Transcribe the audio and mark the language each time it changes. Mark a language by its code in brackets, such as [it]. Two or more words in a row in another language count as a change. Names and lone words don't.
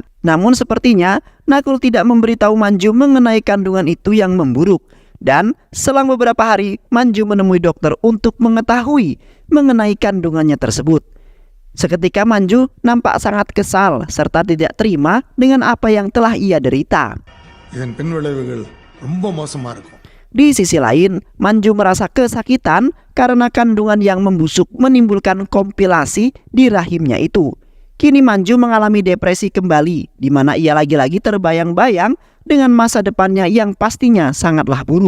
[id] Namun sepertinya Nakul tidak memberitahu Manju mengenai kandungan itu yang memburuk. Dan selang beberapa hari Manju menemui dokter untuk mengetahui mengenai kandungannya tersebut. Seketika Manju nampak sangat kesal serta tidak terima dengan apa yang telah ia derita. [ta] இதன் பின்விளைவுகள் ரொம்ப மோசமா இருக்கும். [id] Di sisi lain, Manju merasa kesakitan karena kandungan yang membusuk menimbulkan komplikasi di rahimnya itu. Kini Manju mengalami depresi kembali, di mana ia lagi-lagi terbayang-bayang dengan masa depannya yang pastinya sangatlah buruk.